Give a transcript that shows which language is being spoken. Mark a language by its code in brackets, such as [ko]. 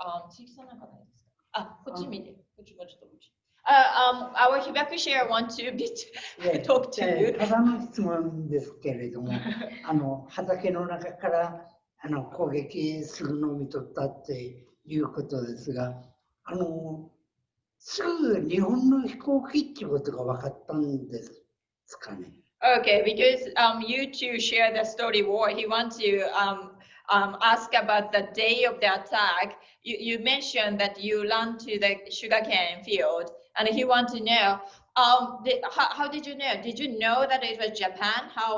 [ja] 鈴木さんなんかないですか？こっち見て。こっちもちょっとこっち。 [en] Our Hibakusha want to talk to you. [ja] ただの質問ですけれども、畑の中から攻撃するのを見とったっていうことですが、すぐ日本の飛行機っていうことが分かったんですかね。 [en] Okay, because you two share the story war. He wants to ask about the day of the attack. You mentioned that you ran to the sugarcane field, and he wants to know how did you know? Did you know that it was Japan?